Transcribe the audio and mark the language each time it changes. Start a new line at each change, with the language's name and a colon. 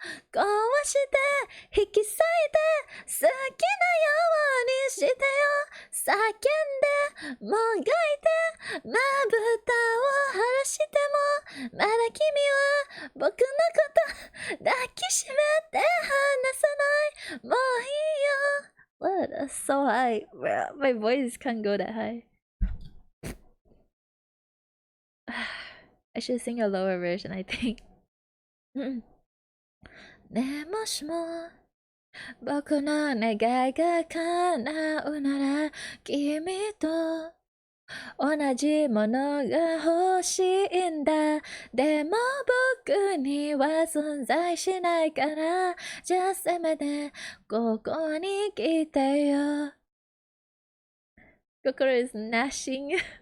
Japanese: 体を壊して引き裂いて好きなようにしてよ叫んでもがいてまぶたを晴らしてもまだ君は僕のこと抱きしめて離さないもういいよ What?
English: That's so high. My voice can't go that high. I should sing a lower version, I think.
Japanese: ねえもしも僕の願いが叶うなら君と同じものが欲しいんだでも僕には存在しないからじゃあせめてここに来てよ心
English: is gnashing